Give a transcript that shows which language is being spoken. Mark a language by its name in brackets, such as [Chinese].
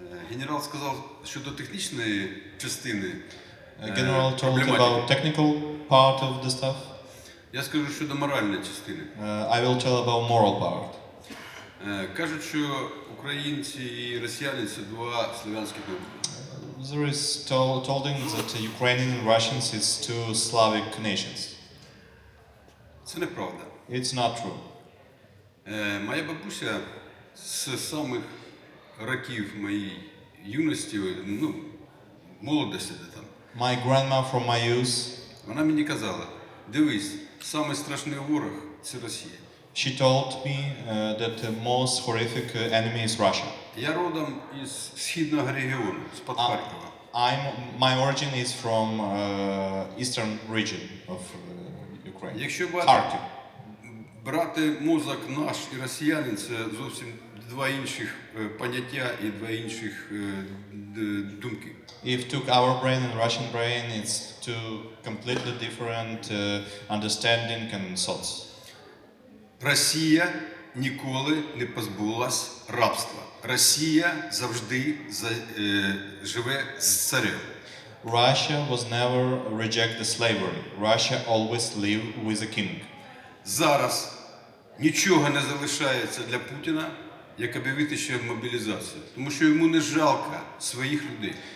[Ukrainian] Генерал сказав щодо технічної частини. [English] General told about technical part of the stuff. [Ukrainian] Я скажу щодо моральної частини. [English] I will tell about moral part. [Ukrainian] Кажуть, що українці і росіяни – це два слов'янських народи. [English] There is told that Ukrainian and Russians is two Slavic nations. [Ukrainian] Це неправда. [English] It's not true. [Ukrainian] Моя бабуся з самих років моєї юності, ну, молодості де там. [English] My grandma from my youth, [Ukrainian] Вона мені казала, дивись, самий страшний ворог – це Росія. [English] she told me that the most horrific enemy is Russia. [Ukrainian] Я родом із східного регіону, з-під Харкова. [English] My origin is from eastern region of Ukraine. [Ukrainian] Якщо [English] Kharkiv. [Ukrainian] брати мозок наш і росіянин, це зовсім два інших поняття і два інших думки. [English] If took our brain and Russian brain, it's two completely different understanding and thoughts. [Ukrainian] Росія ніколи не позбулась рабства. Росія завжди живе з царем. [English] Russia was never reject the slavery. Russia always live with a king. [Ukrainian] Зараз нічого не залишається для Путіна, як об'явити ще мобілізацію. Тому що йому не жалко своїх людей.